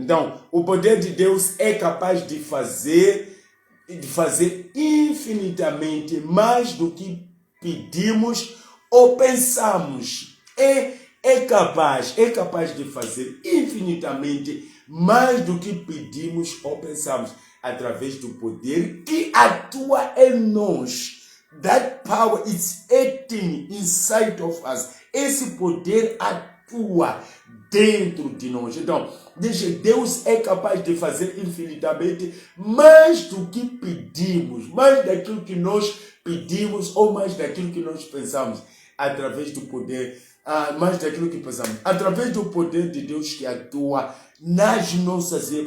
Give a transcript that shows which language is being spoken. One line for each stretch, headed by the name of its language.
Portuguese: Então, o poder de Deus é capaz de fazer infinitamente mais do que pedimos ou pensamos. É capaz de fazer infinitamente mais do que pedimos ou pensamos, através do poder que atua em nós.
English: That power is acting inside of us.
Portuguese: Esse poder atua dentro de nós. Então, Deus é capaz de fazer infinitamente mais do que pedimos, mais daquilo que nós pedimos ou mais daquilo que nós pensamos, através do poder, mais daquilo que pensamos, através do poder de Deus que atua nas nossas vidas.